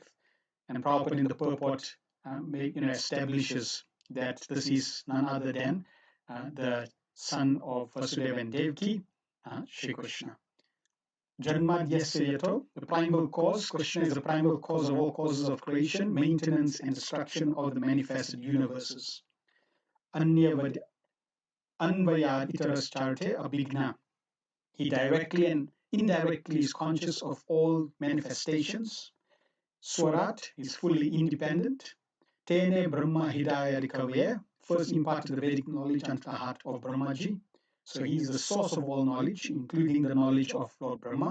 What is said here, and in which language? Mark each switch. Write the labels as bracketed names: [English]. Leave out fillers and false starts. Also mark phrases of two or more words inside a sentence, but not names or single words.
[English] And Prabhupada in the purport establishes that this is none other than the son of Vasudeva and Devaki, Shri Krishna. [Sanskrit] जन्माद्यस्य यतो, [English] the primal cause. Krishna is the primal cause of all causes of creation, maintenance and destruction of the manifested universes. [Sanskrit] अन्वयाद् इतरतश्चार्थे अभिज्ञः. [English] He directly and indirectly is conscious of all manifestations. Swarat is fully independent. [Sanskrit] तेने ब्रह्म हृदा य आदिकवये, [English] first imparted the Vedic knowledge unto the heart of Brahmaji. So he is the source of all knowledge, including the knowledge of Lord Brahma.